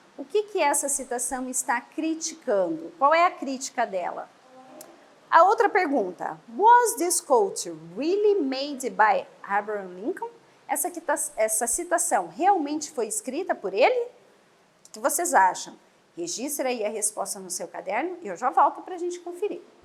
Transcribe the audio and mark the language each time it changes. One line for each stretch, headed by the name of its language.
Portuguese: O que essa citação está criticando? Qual é a crítica dela? A outra pergunta,
English: was this quote really made by Abraham Lincoln?
Portuguese: Essa citação realmente foi escrita por ele? O que vocês acham? Registre aí a resposta no seu caderno e eu já volto para a gente conferir.